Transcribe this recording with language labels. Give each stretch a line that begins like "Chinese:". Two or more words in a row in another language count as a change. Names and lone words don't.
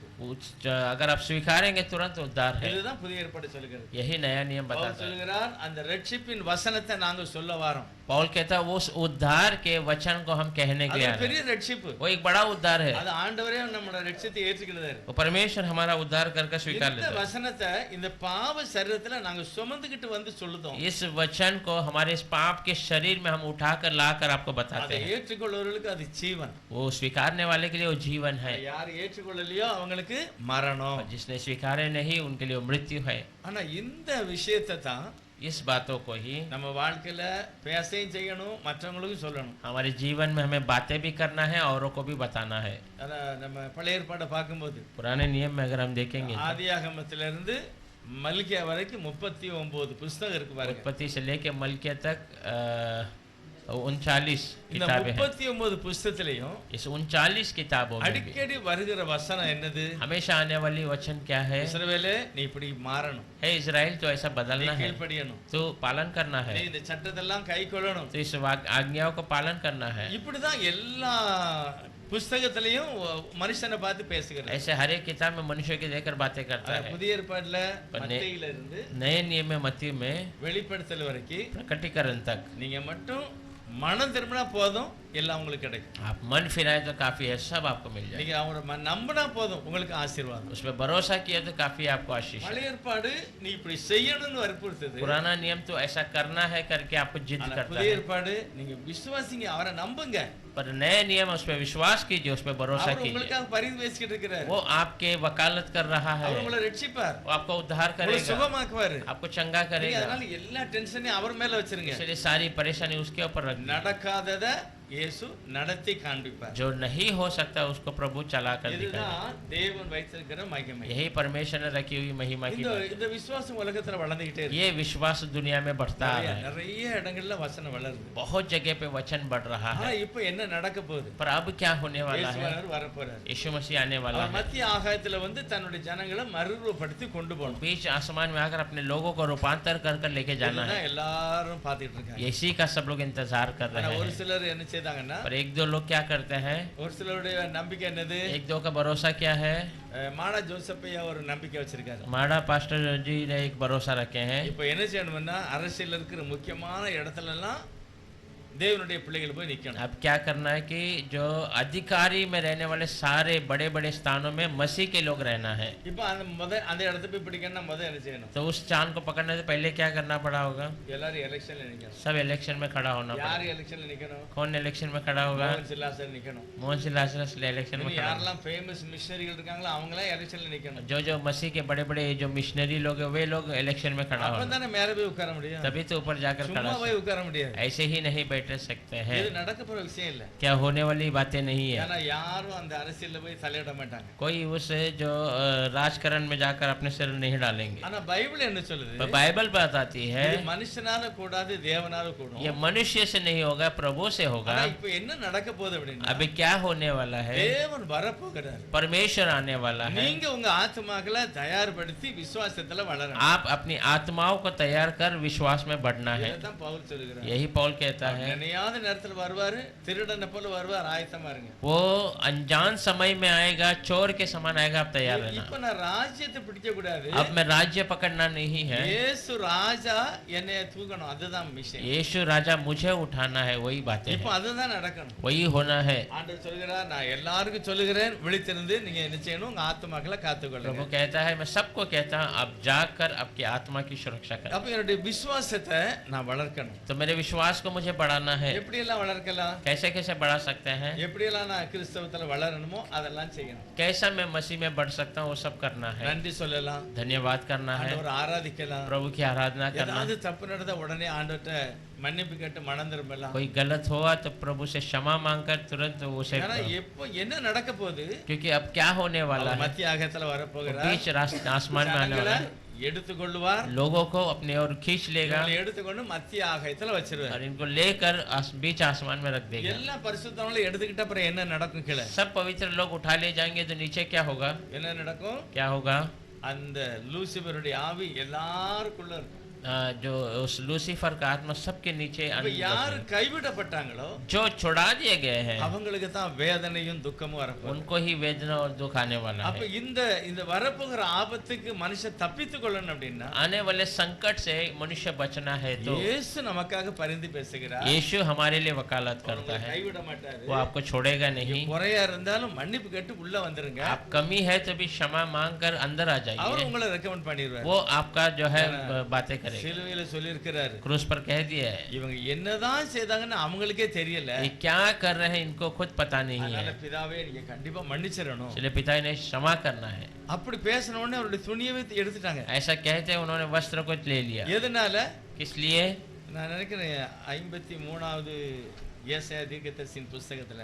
Hindi: अगर आप स्वीकारेंगे तुरंत उद्धार है.
Tamil: இதுதான் புதிய ஏற்பாடு சொல்கிறது.
Hindi: यही नया नियम
Tamil: பவுல்
Hindi: बताता है.
Tamil: சொல்கிறார் அந்த ரட்சிப்பின் வசனத்தை நாங்க சொல்ல வாரோம்.
Hindi: पौल कहता है उस उद्धार के वचन को हम कहने के
Tamil: அது
Hindi: लिए
Tamil: பெரிய ரட்சிப்பு.
Hindi: वो एक बड़ा उद्धार है.
Tamil: அது ஆண்டவரே நம்மளோட ரட்சித்தை ஏற்றுக்கிறார்.
Hindi: वो परमेश्वर हमारा उद्धार करके स्वीकार
Tamil: இந்த
Hindi: लेता है.
Tamil: வசனத்தை இந்த பாவ சரீரத்துல நாங்க சுமந்துக்கிட்டு வந்து சொல்லுதோம்.
Hindi: इस वचन को हमारे इस पाप के शरीर में हम उठाकर लाकर आपको बताते
Tamil: அதை
Hindi: हैं.
Tamil: ஏற்றுக்கொள்வர்களுக்கு அது ஜீவன்.
Hindi: वो स्वीकारने वाले के लिए वो जीवन है.
Tamil: யார் ஏற்றுக்கொள்ளலையோ அவங்களுக்கு மரணம்.
Hindi: और जिसने स्वीकारे नहीं उनके लिए वो मृत्यु है.
Tamil: ஆனா இந்த விஷயத்தை தான்
Hindi: इस बातों को ही
Tamil: நம்ம வாழ்க்கையில பேசையும் செய்யணும், மற்றவங்களுக்கும் சொல்லணும்.
Hindi: हमारे जीवन में हमें बातें भी करना है औरों को भी बताना है.
Tamil: ஆனா நம்ம பழைய ஏற்பாடை பார்க்கும்போது
Hindi: पुराने नियम में अगर हम देखेंगे
Tamil: ஆதியாகமத்திலிருந்து மல்கியா வரைக்கும் 39 புத்தகம் இருக்கு பாருங்க.
Hindi: उत्पत्ति से लेके मलकिया तक 39
Tamil: இந்த
Hindi: किताबें हैं.
Tamil: 39 புத்தகத்திலையும்
Hindi: इस 39 किताबों में भी
Tamil: அடிக்கடி வருகிற வசனம் என்னது?
Hindi: हमेशा आने वाली वचन क्या है?
Tamil: இஸ்ரவேலே நீ இப்படி மாறணும்,
Hindi: है इजराइल तो ऐसा
Tamil: நீ
Hindi: बदलना है,
Tamil: கீழ்ப்படியணும்,
Hindi: तो पालन करना
Tamil: நீ
Hindi: है,
Tamil: இந்த சட்டத்தெல்லாம் கைக்கொள்ளணும்.
Hindi: तो इस आज्ञाओं को पालन करना है.
Tamil: இப்படிதான் எல்லா புத்தகத்திலையும் மனுஷனை பார்த்து பேசுகிறது.
Hindi: ऐसे हर एक किताब में मनुष्य के लेकर बातें करता है.
Tamil: புதிய ஏற்பாடுல மத்தேயில இருந்து
Hindi: नए नियम में मत्ती में
Tamil: வெளிப்படுத்தல் வரைக்கும்
Hindi: प्रकटीकरण तक
Tamil: நீங்க மட்டும் மனம் திரும்பினா போதும், எல்லாம் உங்களுக்கு கிடைக்கும்.
Hindi: आप मन फिराए तो काफी है, सब आपको मिल जाए.
Tamil: நீங்க அவரை நம்பினா போதும், உங்களுக்கு ஆசீர்வாதம்.
Hindi: उस पर भरोसा किया तो काफी आपको आशीष है.
Tamil: பழைய ஏற்பாடு நீ இப்படி செய்யணும்னு வற்புறுத்துது.
Hindi: पुराना नियम तो ऐसा करना है करके आपको जिद
Tamil: ஆனா
Hindi: करता
Tamil: புதிய
Hindi: है.
Tamil: ஏற்பாடு நீங்க விசுவாசிங்க, அவரை நம்புங்க.
Hindi: पर नए नियम उस पर विश्वास कीजिए, उस पर भरोसा
Tamil: அவர்
Hindi: कीजिए.
Tamil: உங்களுக்காக பரிந்து பேசிக்கிட்டு இருக்கிறார்.
Hindi: वो आपके वकालत कर रहा है,
Tamil: அவர் உங்களை ரட்சிப்பார்,
Hindi: वो आपको उद्धार
Tamil: உங்களை
Hindi: करेगा,
Tamil: சுகமாக்குவாரு.
Hindi: आपको चंगा
Tamil: நீங்க
Hindi: करेगा.
Tamil: அதனால எல்லா டென்ஷனையும் அவர் மேல வச்சிருங்க.
Hindi: इसलिए सारी परेशानी उसके ऊपर रख दीजिए.
Tamil: நடக்காதத இயேசு நடத்தி காண்பிப்பார்.
Hindi: जो नहीं हो सकता उसको प्रभु चला कर दिखाएगा.
Tamil: இதுதான் தேவன் வைத்திருக்கிற மகிமை.
Hindi: यही परमेश्वर ने रखी हुई महिमा की
Tamil: இந்த
Hindi: बात.
Tamil: இந்த விசுவாசம் உலகத்துல வளர்ந்துகிட்டே இருக்கு.
Hindi: ये विश्वास दुनिया में बढ़ता है.
Tamil: நிறைய இடங்கள்ல வசனம் வளருது.
Hindi: बहुत जगह पे वचन बढ़ रहा
Tamil: ஆனா
Hindi: है.
Tamil: இப்போ என்ன நடக்க போகுது?
Hindi: पर अब क्या होने वाला है?
Tamil: இயேசு வரப்போறார்.
Hindi: यीशु मसीह आने वाला
Tamil: அவர்
Hindi: है.
Tamil: மத்திய ஆகாயத்துல வந்து தன்னுடைய ஜனங்களை மறுரூபப்படுத்தி கொண்டு போகணும்.
Hindi: बीच आसमान में आकर अपने लोगों को रूपांतर कर कर लेके जाना है.
Tamil: இதுதான் எல்லாரும் பார்த்துட்டு இருக்காங்க.
Hindi: इसी का सब लोग इंतजार कर
Tamil: ஆனா
Hindi: रहे
Tamil: ஒரு
Hindi: हैं.
Tamil: சிலர் என்ன செய்தாங்கன்னா,
Hindi: पर एक दो लोग क्या करते हैं?
Tamil: ஒரு சிலருடைய நம்பிக்கை என்னது?
Hindi: एक दो का भरोसा क्या है?
Tamil: மாடா ஜோசப்பையா ஒரு நம்பிக்கை வச்சிருக்காரு.
Hindi: माड़ा पास्टर जी ने एक भरोसा रखे हैं.
Tamil: இப்போ என்ன செய்யணும்னா, அரசியல் இருக்கிற முக்கியமான இடத்துல எல்லாம் தேவனுடைய பிள்ளைகள் போய் நிக்கணும்.
Hindi: अब क्या करना है कि जो अधिकारी में रहने वाले सारे बड़े बड़े स्थानों में मसीह के लोग रहना है.
Tamil: இப்போ அந்த இடத்த போய் பிடிக்கணும்னா என்ன செய்யணும்?
Hindi: तो उस चांद को पकड़ने से पहले क्या करना पड़ा होगा?
Tamil: எல்லாரும் எலெக்ஷன்ல நிக்கணும்.
Hindi: सब इलेक्शन में खड़ा होना
Tamil: யார்
Hindi: पड़ा.
Tamil: எலெக்ஷன்ல நிக்கணும்?
Hindi: कौन इलेक्शन में खड़ा होगा?
Tamil: மோகன் சில்லாசர் நிக்கணும்.
Hindi: मोहन सिलासरस इलेक्शन में
Tamil: இன்னும்
Hindi: खड़ा होगा.
Tamil: யாரெல்லாம்
English: famous missionaries
Tamil: இருக்காங்களோ அவங்களாம் எலெக்ஷன்ல நிக்கணும்.
Hindi: जो जो मसीह के बड़े बड़े जो मिशनरी लोग हैं वे लोग इलेक्शन में खड़ा होना.
Tamil: அப்பதானே மேல போய் உட்கார முடியும்.
Hindi: तभी तो ऊपर जाकर खड़ा
Tamil: சும்மா போய் உட்கார முடியாது.
Hindi: ऐसे ही नहीं बैठ सकते हैं.
Tamil: இது நடக்க போற விஷயம் இல்ல.
Hindi: क्या होने वाली बातें नहीं है.
Tamil: ஏன்னா யாரும் அந்த அரசியல்ல போய் தலையிட மாட்டாங்க.
Hindi: कोई उस जो राजकारण में जाकर अपने सिर नहीं डालेंगे.
Tamil: ஆனா பைபிள் என்ன சொல்லுது?
Hindi: पर बाइबल बताती है
Tamil: இது மனுஷனால கூடாது, தேவனால கூடும்.
Hindi: ये मनुष्य से नहीं होगा, प्रभु से होगा.
Tamil: ஆனா இப்போ என்ன நடக்க போகுது அப்படின்னா,
Hindi: अभी क्या होने वाला है?
Tamil: தேவன் வரப்போகிறார்.
Hindi: परमेश्वर आने वाला है.
Tamil: நீங்க உங்க ஆத்துமாக்களை தயார்படுத்தி விசுவாசத்துல வளரணும்.
Hindi: आप अपनी आत्माओं को तैयार कर विश्वास में बढ़ना है.
Tamil: இதுதான் பவுல் சொல்லுகிறார்.
Hindi: यही पौल कहता है.
Tamil: நினையாத நேரத்துல வருவாரு, திருடனை போல வருவார், ஆயத்தமா இருங்க.
Hindi: वो अनजान समय में आएगा, चोर के समान आएगा, आप तैयार रहना.
Tamil: இப்ப நான் ராஜ்யத்தை பிடிக்க கூடாது.
Hindi: अब मैं राज्य पकड़ना नहीं है.
Tamil: இயேசு ராஜா என்னை தூக்கணும், அதுதான் விஷயம்.
Hindi: यीशु राजा मुझे उठाना है, वही बातें
Tamil: இப்போ
Hindi: हैं,
Tamil: அதுதான் நடக்கணும்.
Hindi: वही होना है.
Tamil: ஆண்டவர் சொல்கிறார், நான் எல்லாருக்கும் சொல்லுகிறேன், விழித்திருந்து நீங்க என்ன செய்யணும்? உங்க ஆத்துமாக்களை காத்துக்கொள்ளுங்க.
Hindi: प्रभु कहता है, मैं सबको कहता हूँ, आप जाकर आपकी आत्मा की सुरक्षा करें.
Tamil: அப்ப என்னுடைய விசுவாசத்தை நான் வளர்க்கணும்.
Hindi: तो मेरे विश्वास को मुझे बढ़ाना करना है,
Tamil: எப்படி எல்லாம் வளர்க்கலாம்,
Hindi: कैसे कैसे बढ़ा सकते हैं,
Tamil: எப்படி எல்லாம் நான் கிறிஸ்தவத்துல வளரணுமோ அதெல்லாம் செய்யணும்.
Hindi: कैसा मैं मसीह में बढ़ सकता हूँ, वो सब करना है,
Tamil: நன்றி சொல்லலாம்,
Hindi: धन्यवाद करना है,
Tamil: ஆண்டவரை ஆராதிக்கலாம்.
Hindi: प्रभु की आराधना करना।
Tamil: ஏதாவது தப்பு நடந்தா உடனே ஆண்டவர்ட்ட மன்னிப்பு கேட்டு மனம் திரும்பலாம்.
Hindi: कोई गलत हुआ तो प्रभु से क्षमा मांगकर तुरंत उसे,
Tamil: ஏன்னா எப்போ என்ன நடக்க போகுது,
Hindi: क्योंकि अब क्या होने वाला है,
Tamil: மத்திய ஆகத்துல வரப்போகிறார்,
Hindi: बीच आसमान में आने वाला है,
Tamil: எடுத்துக்கொள்வார்,
Hindi: लोगों को अपने ओर खींच लेगा
Tamil: இவங்களை எடுத்துக்கொண்டு மத்திய ஆகத்துல வச்சிருவார்.
Hindi: और इनको लेकर बीच आसमान में रख देगा।
Tamil: எல்லா பரிசுத்தவங்களும் எடுத்துக்கிட்ட அப்புறம் என்ன நடக்கும், கீழே
Hindi: सब पवित्र लोग उठा ले जाएंगे तो नीचे क्या होगा,
Tamil: என்ன நடக்கும்,
Hindi: क्या होगा,
Tamil: அந்த லூசிபருடைய ஆவி எல்லாருக்குள்ள இருக்கும்.
Hindi: जो उस लूसीफर का आत्मा सबके नीचे
Tamil: இப்ப யார் கைவிடப்பட்டாங்களோ
Hindi: जो छुड़ा दिए गए हैं
Tamil: அவங்களுக்கு தான் வேதனையும் துக்கமும் வரப்போகுது.
Hindi: उनको ही वेदना और दुख आने वाला
Tamil: அப்ப
Hindi: है।
Tamil: இந்த வரப்போகிற ஆபத்துக்கு மனுஷன் தப்பித்துக் கொள்ளணும் அப்படின்னா
Hindi: आने वाले संकट से मनुष्य बचना है तो
Tamil: இயேசு நமக்காக பரிந்து பேசுகிறார்.
Hindi: यीशु हमारे लिए वकालत करता
Tamil: உங்களை
Hindi: है,
Tamil: கைவிட மாட்டாரு.
Hindi: वो आपको छोड़ेगा नहीं।
Tamil: குறையா இருந்தாலும் மன்னிப்பு கேட்டு உள்ள வந்துருங்க,
Hindi: आप कमी है तो भी क्षमा मांग कर अंदर आ
Tamil: அவர்
Hindi: जाइए,
Tamil: உங்களை ரெக்கமெண்ட் பண்ணிடுவார்.
Hindi: वो आपका जो है बातें करेगा।
Tamil: சிலுவையில சொல்லியிருக்கிறாரு,
Hindi: क्रूस पर कह दिया है
Tamil: இவங்க என்னதான் செய்தாங்கன்னு அவங்களுக்கே தெரியல,
Hindi: ये क्या कर रहे हैं इनको खुद पता नहीं
Tamil: அதனால
Hindi: है,
Tamil: பிதாவே நீங்க கண்டிப்பா மன்னிச்சிடணும்.
Hindi: इसलिए पिता ने क्षमा करना है।
Tamil: அப்படி பேசின உடனே அவருடைய துணியவே எடுத்துட்டாங்க.
Hindi: ऐसा कहते हैं उन्होंने वस्त्र को ले लिया,
Tamil: எதனால,
Hindi: किस लिए,
Tamil: நான் நினைக்கிறேன் 53வது ஏசாயா தீர்க்கதரிசியின் புஸ்தகத்துல